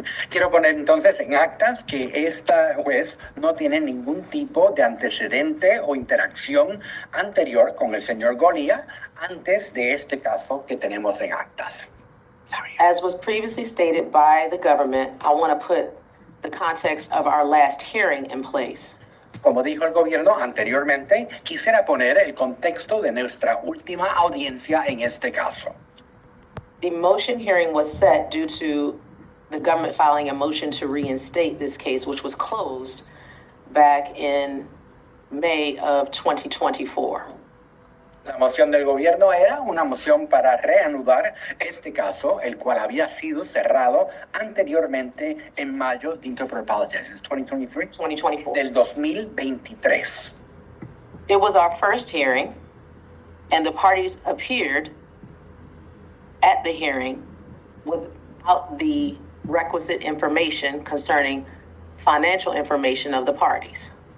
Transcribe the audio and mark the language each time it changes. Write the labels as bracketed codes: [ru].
[es] Quiero poner entonces en actas que esta juez no tiene ningún tipo de antecedente o interacción anterior con el señor Golia antes de este caso que tenemos en actas. [en] As was previously stated by the government, I want to put the context of our last hearing in place. [es] Como dijo el gobierno anteriormente, quisiera poner el contexto de nuestra última audiencia en este caso. [en] The motion hearing was set due to the government filing a motion to reinstate this case, which was closed back in May of 2024. [es] La moción del gobierno era una moción para reanudar este caso, el cual había sido cerrado anteriormente en mayo de 2023, [en] 2024. [es] del 2023. [en] It was our first hearing, and the parties appeared at the hearing without the requisite information concerning financial information of the parties.